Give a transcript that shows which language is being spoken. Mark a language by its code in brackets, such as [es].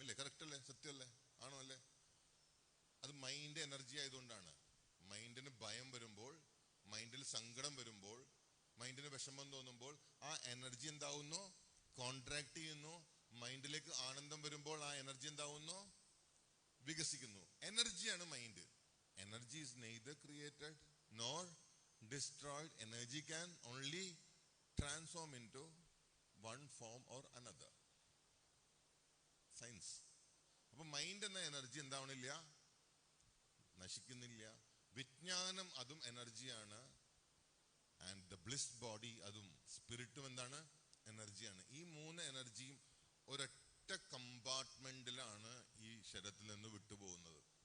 [ml] അല്ലേ? കറക്റ്റ് അല്ലേ? സത്യമല്ലേ? ആണോ? അല്ലേ? അത് മൈൻഡ് എനർജി ആയതുകൊണ്ടാണ്. മൈൻഡിന് ഭയം വരുമ്പോൾ, മൈൻഡിൽ സങ്കടം വരുമ്പോൾ, മൈൻഡിന് വിഷമം തോന്നുമ്പോൾ ആ എനർജി എന്താവുന്നു? കോൺട്രാക്ട് ചെയ്യുന്നു. മൈൻഡിലേക്ക് ആനന്ദം വരുമ്പോൾ ആ എനർജി എന്താവുന്നു? വികസിക്കുന്നു. എനർജിയാണ് mind. [en] Energy is neither created nor destroyed. Energy can only transform into one form or another. Science. [ml] അപ്പൊ മൈൻഡ് എന്ന എനർജി എന്താവണില്ല? നശിക്കുന്നില്ല. വിജ്ഞാനം അതും എനർജിയാണ്. [en] and the bliss body [ml] അതും സ്പിരിറ്റും എന്താണ്? എനർജിയാണ്. ഈ 3 എനർജിയും ഒരൊറ്റ കമ്പാർട്ട്മെന്റിലാണ് ഈ ശരീരത്തിൽ നിന്ന് വിട്ടുപോകുന്നത്.